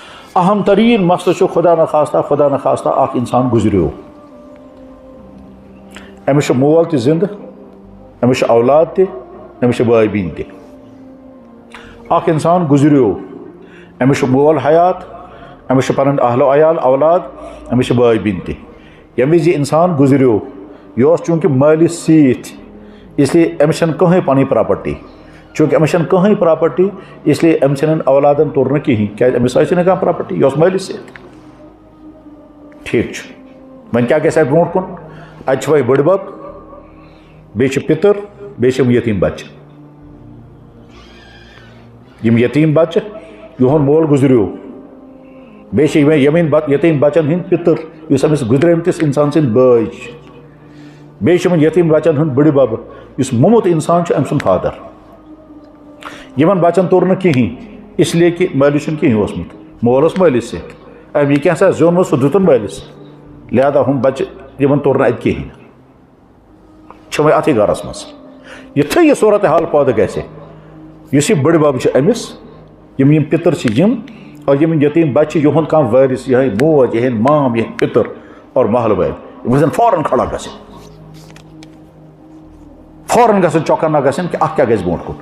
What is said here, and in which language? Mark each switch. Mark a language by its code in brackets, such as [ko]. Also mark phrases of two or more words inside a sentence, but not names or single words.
[ks] اہم ترین مسئلہ خدا نخواستہ اخ انسان گزریو، امس مول تہ زندہ، امس اولاد تہ، امس بھائی بین تہ. اخ انسان گزریو، امس مول حیات، امس پن اہل و عیال اولاد، امس بھائی بین تہ. یم وز یہ انسان گزریو یہ چونکہ مالس سیت، [ur] اس لیے [ks] امس چھنہ کہین پنٕنۍ پراپرٹی. چونکہ امس چھنہ کہین پراپرٹی [ur] اس لیے [ks] امس ژھنن اولادن تور نہ کہین، کیاز امس آسہِ نہٕ کانٛہہ پراپرٹی، یہ مالس سیت. ٹھیک چھ، وۄنۍ کیاہ گژھِ اتھ برونٛٹھ کُن؟ اتہِ چھِ وۄنۍ بٔڑ بب، بیٚیہِ چھِ پِتٕر، بیٚیہِ چھِ یتیٖم بچہِ. یم یتیٖم بچہِ یِہُنٛد مول گزریو، بیٚیہِ چھِ یتیٖم بچن ہٕنٛدۍ پِتٕر یُس أمِس گُزریمتِس اِنسان سٕنٛدۍ بٲے چھِ. بیٚیہِ چھِ یِمن یتیٖم بچن ہُنٛد بٕڑِ بب یُس موٚمُت اِنسان چھُ أمۍ سُنٛد فادر. یِمن بچن توٚر نہٕ کِہیٖنۍ [ur] اس لیے [ks] کہِ مٲلِس چھُنہٕ کِہیٖنۍ اوسمُت، مول اوس مٲلِس سۭتۍ. أمۍ یہِ کینٛژھا زیوٗنمُت سُہ دیُتُن مٲلِس، لہذا ہُم بچہِ یِمن توٚر نہٕ اَتہِ کِہیٖنۍ. چھِ وۄنۍ اَتھٕے گرس منٛز. یُتھُے یہِ صوٗرت حال پٲدٕ گژھِ، یُس یہِ بٕڑ بب چھِ أمِس، یِم پِتٕر چھِ یِم، اور یِم یتیٖم بچہِ چھِ یِہُنٛد کانٛہہ وٲرِث، یِہٕے موج، یِہٕنٛدۍ مام، یِہٕنٛدۍ پِتٕر اور محلہٕ وٲلۍ، یِم گژھن فوراً کھڑا گژھٕنۍ، فوراً گژھن چۄکن نہ گژھٕنۍ کہِ اَتھ کیٛاہ گژھِ برونٛٹھ کُن.